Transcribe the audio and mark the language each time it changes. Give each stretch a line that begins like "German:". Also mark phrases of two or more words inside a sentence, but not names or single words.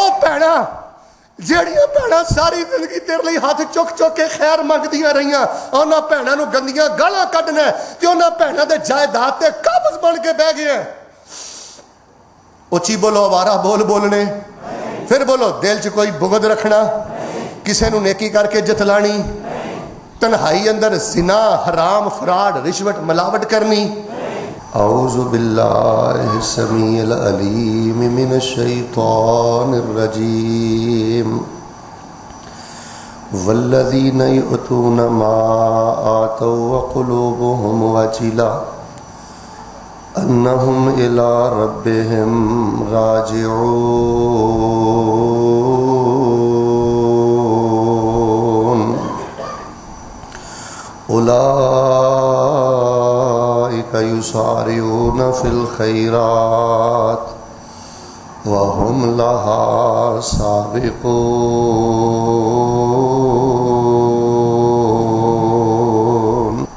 Punjabi: ਭੈਣਾਂ ਜਿਹੜੀਆਂ ਭੈਣਾਂ ਸਾਰੀ ਜ਼ਿੰਦਗੀ ਤੇਰੇ ਲਈ ਹੱਥ ਚੁੱਕ ਚੁੱਕ ਕੇ ਖੈਰ ਮੰਗਦੀਆਂ ਰਹੀਆਂ, ਉਹਨਾਂ ਭੈਣਾਂ ਨੂੰ ਗੰਦੀਆਂ ਗਾਲਾਂ ਕੱਢਣਾ ਤੇ ਉਹਨਾਂ ਭੈਣਾਂ ਦੇ ਜਾਇਦਾਦ ਤੇ ਕਾਬਜ਼ ਬਣ ਕੇ ਬਹਿ ਗਏ। ਉੱਚੀ ਬੋਲੋ, ਅਵਾਰਾ ਬੋਲ ਬੋਲਣੇ। ਫਿਰ ਬੋਲੋ, ਦਿਲ 'ਚ ਕੋਈ ਬੁਗਦ ਰੱਖਣਾ, ਕਿਸੇ ਨੂੰ ਨੇਕੀ ਕਰਕੇ ਜਤਲਾਣੀ, ਤਨਹਾਈ ਅੰਦਰ ਜ਼ਿਨਾ, ਹਰਾਮ, ਫਰਾਡ, ਰਿਸ਼ਵਤ, ਮਿਲਾਵਟ ਕਰਨੀ।
Arabic: أعوذ بالله السميع العليم من الشيطان الرجيم والذين يؤتون ما آتوا وقلوبهم وجلة أنهم إلى ربهم راجعون يسارعون في الخيرات وهم لها سابقون۔